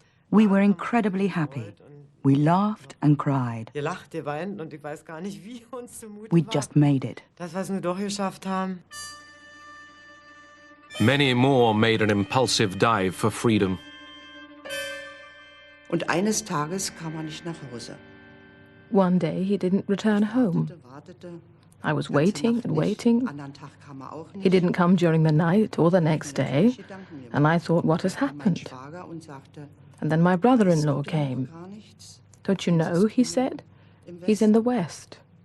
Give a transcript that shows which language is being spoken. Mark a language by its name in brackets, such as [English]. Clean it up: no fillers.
[English] We were incredibly happy. We laughed and cried. We'd just made it. Many more made an impulsive dive for freedom. [German] Und eines Tages kam nicht nach Hause. [English] One day he didn't return home. I was waiting and waiting. He didn't come during the night or the next day, and I thought, what has happened? And then my brother-in-law came. Don't you know, he said, he's in the West.